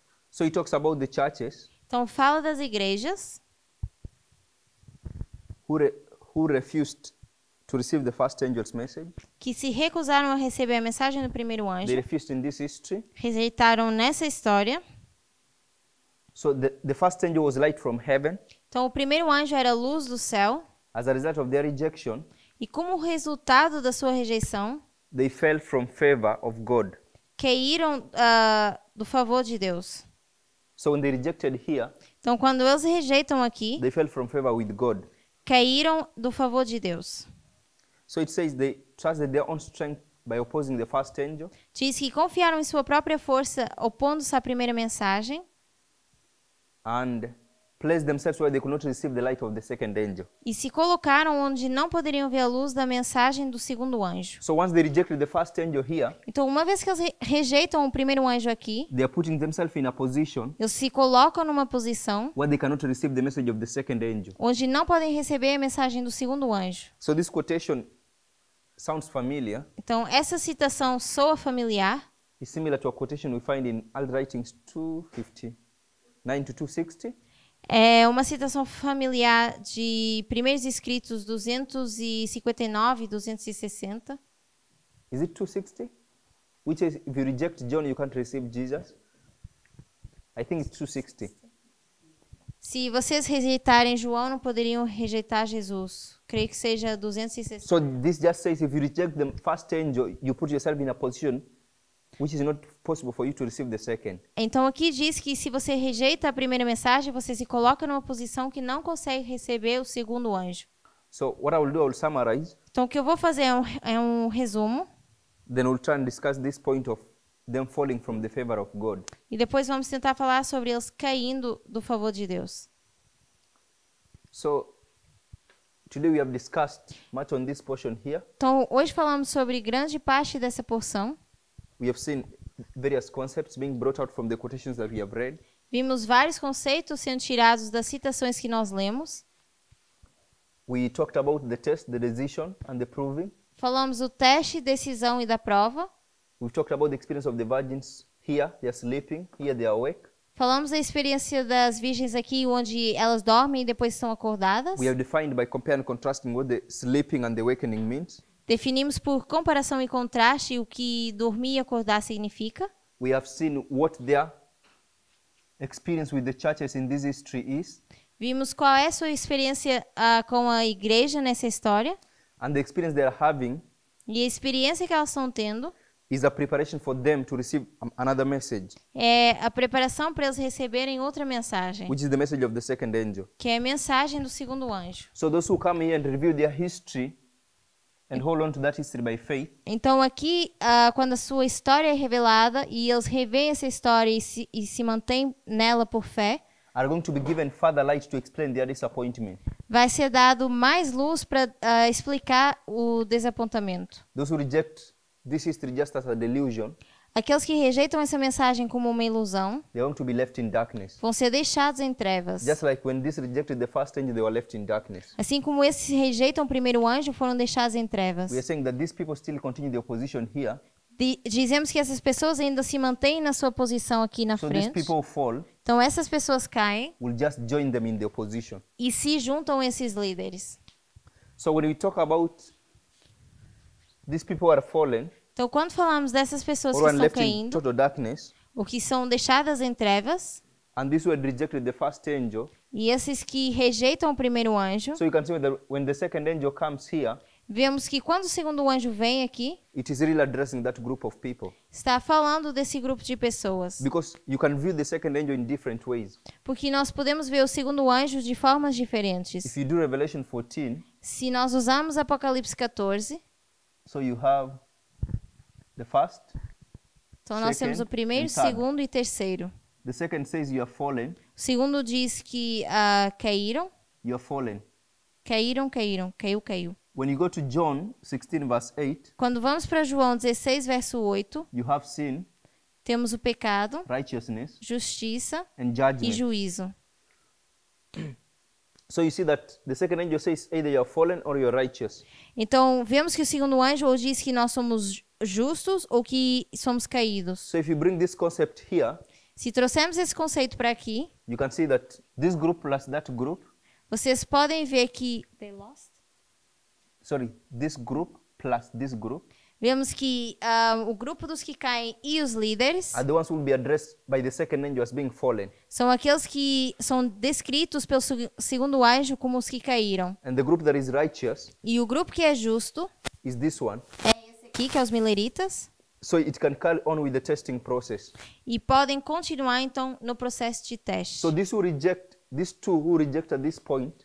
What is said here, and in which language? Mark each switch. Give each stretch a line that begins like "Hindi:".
English: So he talks about the churches
Portuguese: Então, fala das igrejas
English: who refused to receive the first angel's message.
Portuguese: que se recusaram a receber a mensagem do primeiro anjo,
English: They refused in this history.
Portuguese: rejeitaram nessa história.
English: So the first angel was light from heaven.
Portuguese: Então, o primeiro anjo era a luz do céu,
English: As a result of their rejection,
Portuguese: e como resultado da sua rejeição,
English: they fell from favor of God.
Portuguese: caíram do favor de Deus.
English: So when they rejected here,
Portuguese: Então, quando eles rejeitam aqui,
English: they fell from favor with God.
Portuguese: caíram do favor de Deus.
English: So it says they trusted their own strength by opposing the first angel.
Portuguese: Diz que confiaram em sua própria força, opondo-se à primeira mensagem,
English: And placed themselves where they could not receive the light of the second angel.
Portuguese: e se colocaram onde não poderiam ver a luz da mensagem do segundo anjo.
English: So once they rejected the first angel here,
Portuguese: Então, uma vez que eles rejeitam o primeiro anjo aqui,
English: they are putting themselves in a position
Portuguese: eles se colocam numa posição
English: where they cannot receive the message of the second angel.
Portuguese: onde não podem receber a mensagem do segundo anjo.
English: So this quotation sounds familiar.
Portuguese: Então, essa citação soa familiar.
English: It's similar to a quotation we find in Alt Writings 259 to 260.
Portuguese: É uma citação familiar de Primeiros Escritos 259 e 260.
English: Is it 260? Which is, if you reject John, you can't receive Jesus. I think it's 260.
Portuguese: Se vocês rejeitarem João, não poderiam rejeitar Jesus. Creio que seja 260.
English: So this just says if you reject the first angel, you put yourself in a position which is not possible for you to receive the second.
Portuguese: Então aqui diz que se você rejeita a primeira mensagem, você se coloca numa posição que não consegue receber o segundo anjo.
English: So what I will do, I will summarize.
Portuguese: Então o que eu vou fazer é um resumo.
English: Then we'll try and discuss this point of them falling from the favor of God.
Portuguese: E depois vamos tentar falar sobre eles caindo do favor de Deus.
English: So today we have discussed much on this portion here.
Portuguese: Então hoje falamos sobre grande parte dessa porção.
English: We have seen various concepts being brought out from the quotations that we have read.
Portuguese: Vimos vários conceitos sendo tirados das citações que nós lemos.
English: We talked about the test, the decision, and the proving.
Portuguese: Falamos do teste, decisão e da prova.
English: We've talked about the experience of the virgins here, they are sleeping, here they are awake.
Portuguese: Falamos da experiência das virgens aqui, onde elas dormem e depois estão acordadas.
English: We have defined by comparing and contrasting what the sleeping and the awakening means.
Portuguese: Definimos por comparação e contraste o que dormir e acordar significa.
English: We have seen what their experience with the churches in this history is.
Portuguese: Vimos qual é a sua experiência com a igreja nessa história.
English: And the experience they are having
Portuguese: E a experiência que elas estão tendo
English: is a preparation for them to receive another message,
Portuguese: é a preparação para eles receberem outra mensagem,
English: which is the message of the second angel.
Portuguese: que é a mensagem do segundo anjo.
English: So those who come here and review their history and hold on to that history by faith,
Portuguese: Então aqui, quando a sua história é revelada e eles revêem essa história e se mantêm nela por fé,
English: are going to be given further light to explain their disappointment.
Portuguese: vai ser dado mais luz para explicar o desapontamento.
English: Those who reject this history just as a delusion,
Portuguese: Aqueles que rejeitam essa mensagem como uma ilusão
English: they are going to be left in darkness.
Portuguese: vão ser deixados em trevas.
English: Just like when this rejected the first angel, they were left in darkness.
Portuguese: Assim como esses que rejeitam o primeiro anjo foram deixados em trevas.
English: We are saying that these people still continue their position here.
Portuguese: Dizemos que essas pessoas ainda se mantêm na sua posição aqui na
English: So these
Portuguese: frente.
English: people fall,
Portuguese: Então essas pessoas caem
English: will just join them in their position.
Portuguese: e se juntam a esses líderes.
English: So when we talk about these people are fallen,
Portuguese: Então quando falamos dessas pessoas
English: or
Portuguese: que
English: one
Portuguese: estão
English: left in
Portuguese: caindo,
English: total darkness,
Portuguese: ou que são deixadas em trevas,
English: and this were rejected the first angel,
Portuguese: e esses que rejeitam o primeiro anjo,
English: so you can see that when the second angel comes here,
Portuguese: vemos que quando o segundo anjo vem aqui,
English: it is really addressing that group of people.
Portuguese: está falando desse grupo de pessoas.
English: Because you can view the second angel in different ways.
Portuguese: Porque nós podemos ver o segundo anjo de formas diferentes.
English: If you do Revelation 14,
Portuguese: Se nós usarmos Apocalipse 14,
English: so you have the first,
Portuguese: então nós temos o
English: second,
Portuguese: primeiro,
English: and third.
Portuguese: segundo e terceiro.
English: The second says you are fallen,
Portuguese: O segundo diz que caíram,
English: you are fallen.
Portuguese: caíram, caiu.
English: When you go to John 16 verse 8,
Portuguese: Quando vamos para João 16, verso 8,
English: you have sin,
Portuguese: temos o pecado,
English: righteousness,
Portuguese: justiça
English: and
Portuguese: e
English: judgment.
Portuguese: juízo.
English: So you see that the second angel says either you are fallen or you are righteous.
Portuguese: Então, vemos que o segundo anjo ou diz que nós somos justos ou que somos caídos.
English: So if you bring this concept here,
Portuguese: Se trouxermos esse conceito para aqui,
English: you can see that this group plus that group,
Portuguese: vocês podem ver que
English: this group plus this group
Portuguese: vemos que o grupo dos que caem e os líderes
English: are the ones who will be addressed by the second angel as being fallen.
Portuguese: são aqueles que são descritos pelo segundo anjo como os que caíram.
English: And the group that is righteous
Portuguese: E o grupo que é justo
English: is this one.
Portuguese: é esse aqui, que é os mileritas,
English: So it can carry on with the testing process.
Portuguese: e podem continuar então no processo de teste.
English: So these two who reject at this point,